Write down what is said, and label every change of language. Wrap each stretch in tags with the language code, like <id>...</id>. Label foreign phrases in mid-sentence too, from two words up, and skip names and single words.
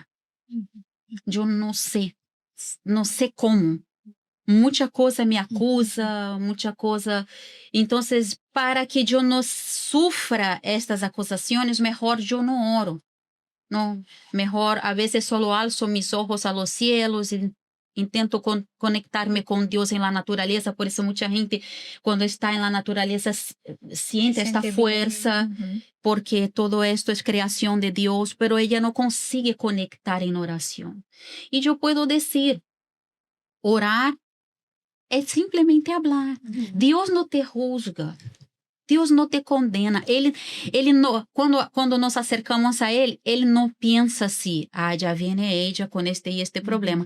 <pt>Eu não sei como. Muita coisa me acusa, muita coisa. Então, para que eu não sofra estas acusações, melhor eu não oro. Não, melhor, a vezes só alço</pt> <es>mis ojos a los cielos</es> <pt>e intento conectar-me com Deus em la natureza. Por isso, muita gente, quando está em la natureza, siente esta força, porque</pt> <es>todo esto</es> <pt>é criação de Deus, pero ela não consegue conectar em oração. E eu posso dizer, orar é simplesmente falar. Deus não te juzga. Deus não te condena. Ele não, quando</pt> <es>nos acercamos</es> <pt>a ele não pensa assim, já vem ella com este e este problema.</pt>